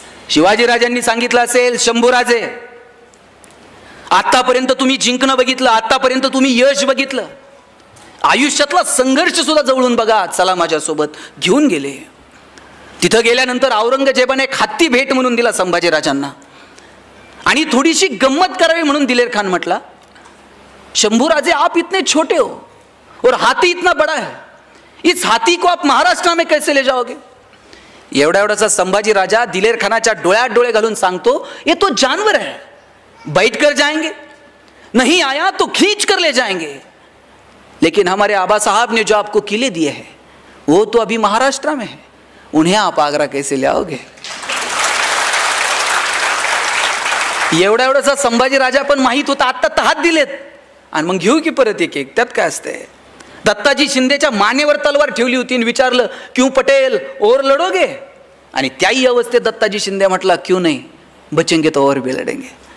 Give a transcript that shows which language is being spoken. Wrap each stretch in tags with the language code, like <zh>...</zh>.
<mr>शिवाजी राजांनी सांगितलं असेल, शंभूराजे, आतापर्यंत तुम्ही जिंकणं बघितलं, आतापर्यंत तुम्ही यश बघितलं, आयुष्यातला संघर्ष सुद्धा जवळून बघा, चला माझ्यासोबत. घेऊन गेले. तिथं गेल्यानंतर औरंगजेबाने एक हत्ती भेट म्हणून दिला संभाजी राजांना. आणि थोडीशी गंमत करावी म्हणून दिलेर खान म्हटला, शंभूराजे,</mr> <hi>आप इतने छोटे हो और हाथी इतना बड़ा है, इस हाथी को आप महाराष्ट्र में कैसे ले जाओगे.</hi> <mr>एवढासा संभाजी राजा दिलेर खानाच्या डोळ्यात डोळे घालून सांगतो,</mr> <hi>ये तो जानवर है, बैठ कर जाएंगे, नहीं आया तो खींच कर ले जाएंगे, लेकिन हमारे आबा साहब ने जो आपको किले दिए हैं वो तो अभी महाराष्ट्र में है, उन्हें आप आगरा कैसे ले आओगे.</hi> <mr>एवढासा संभाजी राजा पण माहित होता, आता हात दिलेत आणि मग घेऊ की परत एक एक, त्यात काय असते. दत्ताजी शिंदेच्या मानेवर तलवार ठेवली होती आणि विचारलं,</mr> <hi>क्यों पटेल, और लढोगे.</hi> <mr>आणि त्याही अवस्थेत दत्ताजी शिंदे म्हटला, क्यों नाही,</mr> <hi>बचेंगे तो और भी लढेंगे.</hi>